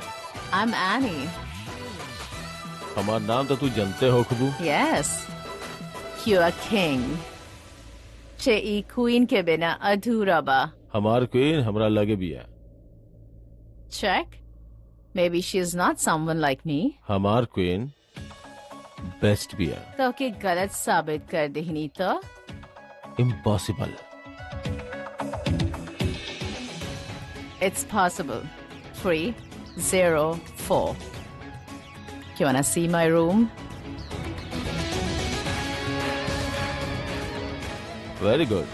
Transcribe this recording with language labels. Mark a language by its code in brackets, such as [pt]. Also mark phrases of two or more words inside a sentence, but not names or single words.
[en] I'm Annie. [bho] हमार नाम तो तू जानते हो खुबू। [en] Yes. You're a king. [bho] चे ई queen के बिना अधूरा बा। हमार क्वीन हमरा लगे भी है। [en] Check. Maybe she's not someone like me. [bho] हमार क्वीन बेस्ट भी है। तो के गलत साबित कर देनी तो? इम्पॉसिबल। [en] It's possible. 304. You wanna see my room? Very good.